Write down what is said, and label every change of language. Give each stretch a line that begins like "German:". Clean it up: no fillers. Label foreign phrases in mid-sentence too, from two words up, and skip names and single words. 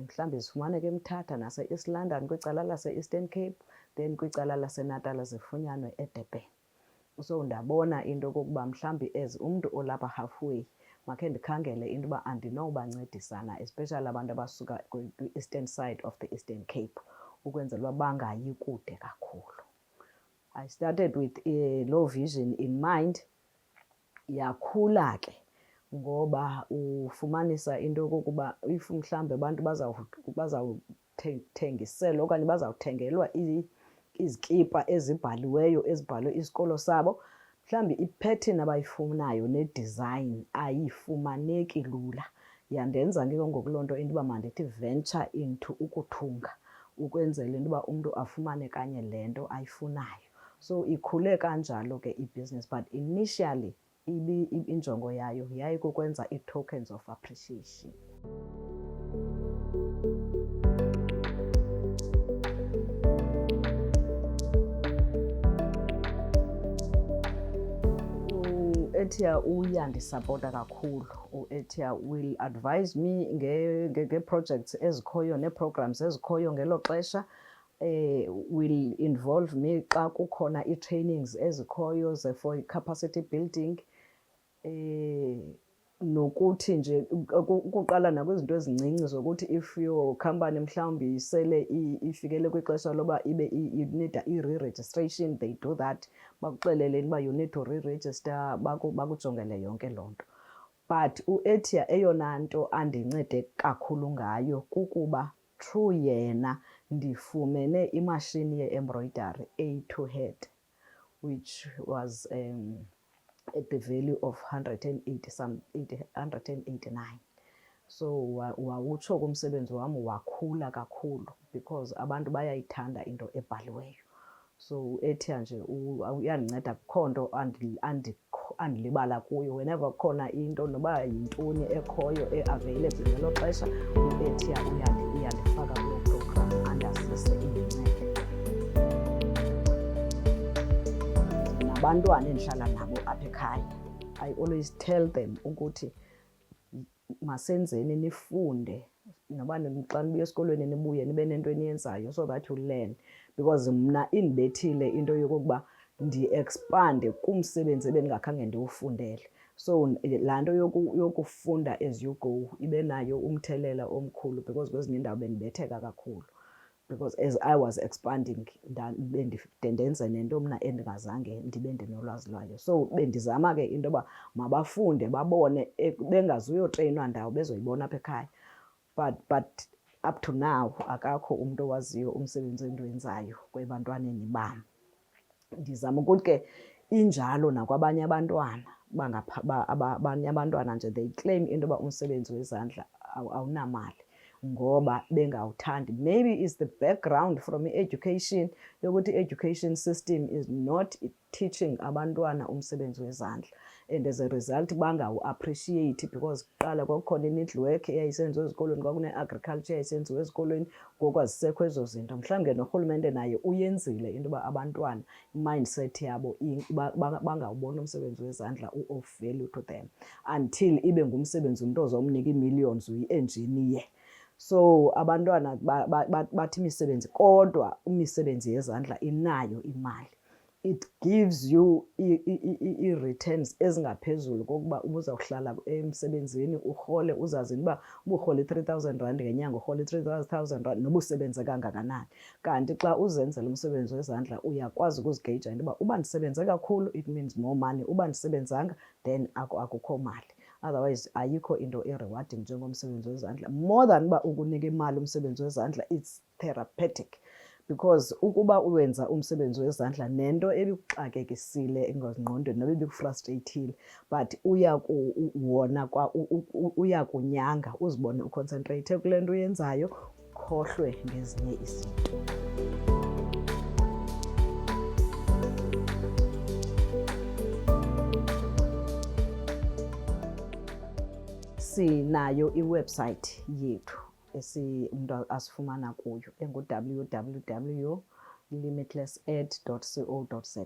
Xhosa: Mhlawumbi zifumaneke eMthatha nase-East London kwicala lase-Eastern Cape, then kwicala laseNatal zifunyanwe eDurban. So ndabona into yokokuba mhlawumbi as umntu olapha halfway, makhe ndikhangele into yoba andinobancedisana, especially abantu abasuka kwi-
English: eastern side of the Eastern Cape,
Xhosa: ukwenzela uba bangayi kude kakhulu.
English: I started with low vision in mind.
Xhosa: Yakhula ke ngoba ufumanisa into yokokuba if mhlawumbi abantu bazawuthengiselwa okanye bazawuthengelwa izikipa ezibhaliweyo ezibhalwe isikolo sabo, mhlawumbi iphethini abayifunayo ne-design ayifumaneki lula. Yandenza ke ngoku loo nto into yoba mandithi
English: venture into
Xhosa: ukuthunga, ukwenzela into yoba umntu afumane kanye le nto ayifunayo. So ikhule kanjalo ke ibhizinesi, but initially injongo yayo yayikukwenza ii-
English: tokens of appreciation.
Xhosa: U-Etia uyandisapota kakhulu. U-Etia
English: will advise me
Xhosa: ngee-projects ezikhoyo nee-programs ezikhoyo ngelo xesha.
English: Will involve me
Xhosa: xa kukhona ii-trainings ezikhoyo
English: for capacity building.
Xhosa: Nokuthi nje ukuqala nakwizinto ezincinci zokuthi
English: if your company
Xhosa: mhlawumbi sele ifikele kwixesha loba ibe inida i-re-registration, they do that. Bakuxelele uba
English: you need to re-register,
Xhosa: bakujongele yonke loo nto. But u-Etia eyona nto andincede kakhulu ngayo kukuba through yena ndifumene imashini ye-embroidery
English: A to head, which was at the value of 189.
Xhosa: So wawutsho kumsebenzi wam wakhula kakhulu because abantu bayayithanda into ebhaliweyo. So Etia nje uyandinceda, akukho nto andilibala kuyo. Whenever kukhona into noba yintoni ekhoyo e-available ngelo xesha, u-Etia uyandifaka kuloo program andazise indincede. Abantwana endihlala nabo apha ekhaya,
English: I always tell them
Xhosa: ukuthi masenzeni nifunde, noba xa nibuya esikolweni nibuye nibe nento eniyenzayo
English: so that you learn.
Xhosa: Because mna indibethile into yokokuba ndi-expande kumsebenzi ebendingakhange ndiwufundele. So laa nto yokufunda
English: as you go
Xhosa: ibe nayo umthelela omkhulu because kwezinye iindawo bendibetheka kakhulu.
English: because as I was expanding
Xhosa: ndenze nento mna endingazange ndibe ndinolwazi lwayo. So bendizama ke into yoba mabafunde babone bengazuyotreyinwa ndawo bezoyibona apha ekhaya. But
English: up to now
Xhosa: akakho umntu owaziyo umsebenzi endiwenzayo kwebantwaneni bam. Ndizama ukuthi ke injalo nakwabanye abantwana abanye abantwana nje
English: they claim
Xhosa: into yoba umsebenzi wezandla awunamali ngoba bengawuthandi.
English: Maybe is the background from i-education yokuthi i-education system is not teaching
Xhosa: abantwana umsebenzi wezandla,
English: and as a result
Xhosa: bangawu-appreciate because kuqala kwakukhona i-needlework eyayisenziwa ezikolweni, kwakune-agriculture eyayisenziwa ezikolweni, ngoku azisekho ezo zinto. Mhlawumbi norhulumente naye uyenzile into yoba abantwana i-mindset yabo bangawuboni umsebenzi wezandla
English: of value to them
Xhosa: until ibe ngumsebenzi umntu ozomnika ii-millions uyi-engineer. So abantwana bathi imisebenzi, kodwa imisebenzi yezandla inayo imali.
English: It gives you
Xhosa: i-returns ezingaphezulu kokuba ubuzawuhlala emsebenzini urhole uzazi uba uburhole i-R3,000 ngenyanga, urhole i-R3,000 noba usebenze kangakanani. Kanti xa uzenzela umsebenzi wezandla uyakwazi ukuzigeyija into yoba uba ndisebenze kakhulu
English: it means more money,
Xhosa: uba ndisebenzanga then akukho mali. Otherwise ayikho into e-rewarding njengomsebenzi wezandla.
English: More than
Xhosa: uba ukunika imali umsebenzi wezandla,
English: it's therapeutic
Xhosa: because ukuba uwenza umsebenzi wezandla nento ebikuxakekisile engqondweni noba ibikufrustreyithile but uyakunyanga uzibone uconcentrate kule nto uyenzayo, ukhohlwe ngezinye izinto. Sinayo iwebsite yethu umntu asifumana kuyo engu-www.limitlessed.co.za.